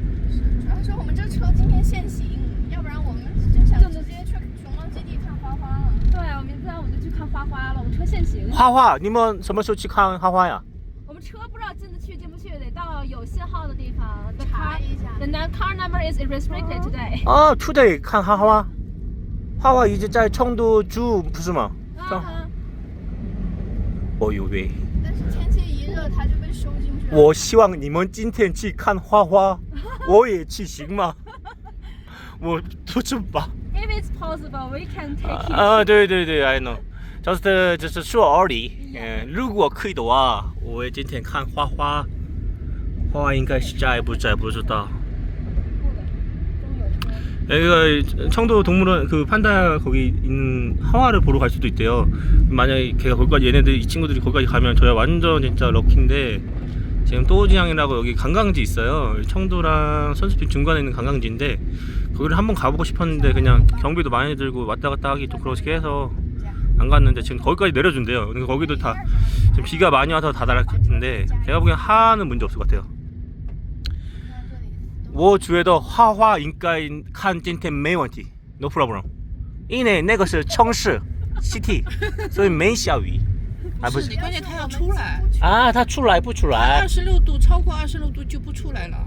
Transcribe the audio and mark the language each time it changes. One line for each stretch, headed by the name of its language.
Chinese: 是，主要是我们这车今天限行，要不然我们就想直接去熊猫基地看花花了。对，不然我们就去看花花了。我们车限行。花花，你们什么时候去看花花呀？我们车不知道进得去进不去，得到有信号的地方。查一下。
English: The car number is restricted today. today
Chinese: 看花花。花花一直在成都住，不是吗？哦呦喂！但是天气一热，它就被收进去了。我希望你们今天去看花花，我也去行吗？我不知吧。
English: If it's possible, we can take it.
Chinese: 对 ，
English: I know.
Chinese: 就是说而已。如果可以的话，我今天看花花。花花应该是在不在不知道。
Korean: 여기가 청도 동물원 그 판다 거기 있는 하와를 보러 갈 수도 있대요. 만약에 걔가 거기까지 이 친구들이 거기까지 가면 저야 완전 진짜 럭키인데 지금 또우지항이라고 여기 관광지 있어요. 청도랑 선수촌 중간에 있는 관광지인데 거기를 한번 가보고 싶었는데 그냥 경비도 많이 들고 왔다 갔다 하기 좀 그렇게 해서 안 갔는데 지금 거기까지 내려준대요. 그러니까 거기도 다 지금 비가 많이 와서 다 달았는데 제가 보기엔 하는 문제 없을 것 같아요.
Chinese: 我觉得花花应该看今天没问题 ，
English: no problem，
Chinese: 因为那个是城市 city， 所以没下雨。不是，你关键它要出来。它出来不出来？26度，超过26度就不出来了。